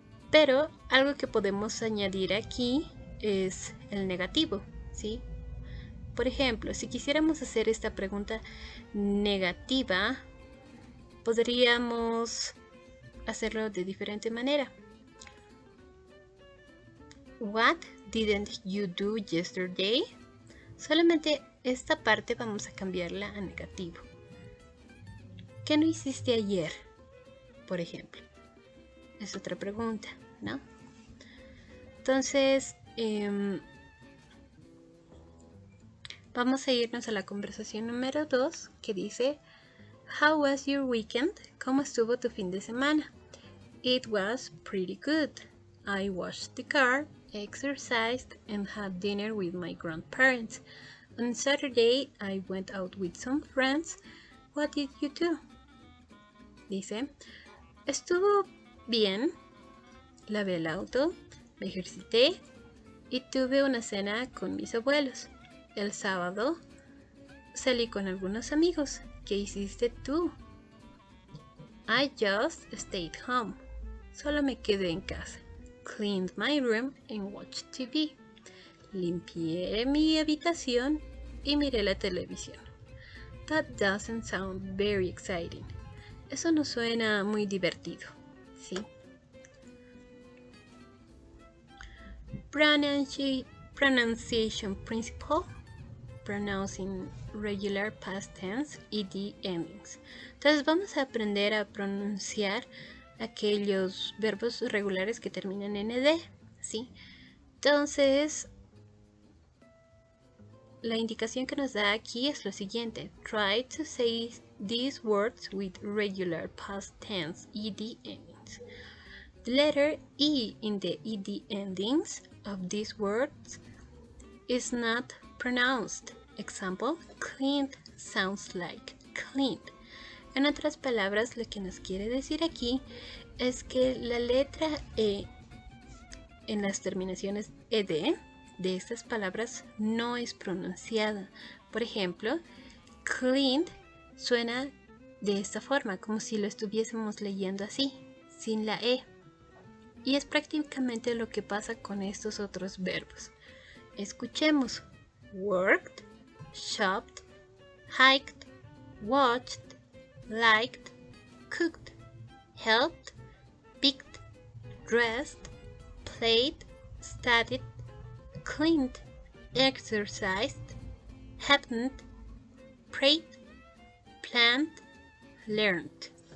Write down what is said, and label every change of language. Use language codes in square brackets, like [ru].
[es] Pero algo que podemos añadir aquí es el negativo, ¿sí? Por ejemplo, si quisiéramos hacer esta pregunta negativa, podríamos hacerlo de diferente manera. [en] What didn't you do yesterday? [es] Solamente esta parte vamos a cambiarla a negativo. ¿Qué no hiciste ayer? Por ejemplo. Es otra pregunta, ¿no? Entonces, vamos a irnos a la conversación número 2, que dice: [en] How was your weekend? [es] ¿Cómo estuvo tu fin de semana? [en] It was pretty good. I washed the car, exercised, and had dinner with my grandparents. On Saturday, I went out with some friends. What did you do? [es] Dice: estuvo bien, lavé el auto, me ejercité y tuve una cena con mis abuelos. El sábado salí con algunos amigos. ¿Qué hiciste tú? [en] I just stayed home. [es] Solo me quedé en casa. [en] Cleaned my room and watched TV. [es] Limpié mi habitación y miré la televisión. [en] That doesn't sound very exciting. [es] Eso no suena muy divertido, ¿sí? [en] Pronunciation principle. Pronouncing regular past tense, ed endings. [es] Entonces vamos a aprender a pronunciar aquellos verbos regulares que terminan en ed, ¿sí? Entonces, la indicación que nos da aquí es lo siguiente: [en] try to say these words with regular past tense, ed endings. The letter E in the ed endings of these words is not pronounced. Example, cleaned sounds like cleaned. [es] En otras palabras, lo que nos quiere decir aquí es que la letra E en las terminaciones ed de estas palabras no es pronunciada. Por ejemplo, cleaned suena de esta forma, como si lo estuviésemos leyendo así, sin la E. Y es prácticamente lo que pasa con estos otros verbos. [en] Escuchemos: worked, shopped, hiked, watched, liked, cooked, helped, picked, dressed, played, studied, cleaned, exercised, happened, prayed, planned, learned.